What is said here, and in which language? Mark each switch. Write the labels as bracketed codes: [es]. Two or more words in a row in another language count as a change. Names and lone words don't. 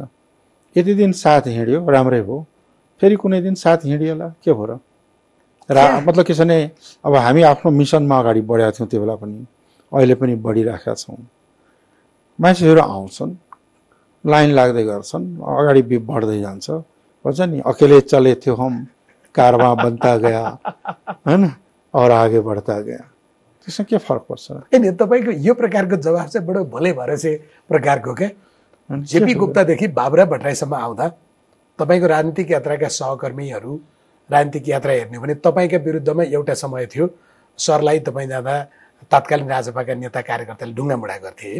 [ne] यति दिन साथ हिँड्यो राम्रै भयो, फेरि कुनै दिन साथ हिँडिएला के भयो र? मतलब के छ भने अब हामी आफ्नो मिसनमा अगाडि बढेका थियौँ त्यो बेला पनि, अहिले पनि बढिराखेका छौँ। मान्छेहरू आउँछन्, लाइन लाग्दै गर्छन्, अगाडि बढ्दै जान्छ, भन्छ नि [hi] अकेले चले थियो हम कारवां बनता गया, [ne] हैन, [hi] और आगे बढ़ता गया। [ne] त्यसमा के फरक पर्छ? होइन, तपाईँको यो प्रकारको जवाब चाहिँ बडो [hi] भोले भरोसे [ne] प्रकारको क्या। जेपी गुप्तादेखि बाबुराम भट्टराईसम्म आउँदा तपाईँको राजनीतिक यात्राका सहकर्मीहरू राजनीतिक यात्रा हेर्ने भने तपाईँका विरुद्धमा एउटा समय थियो, सरलाई तपाईँ जाँदा तत्कालीन राजपाका नेता कार्यकर्ताले ढुङ्गामुढा गर्थे, होइन?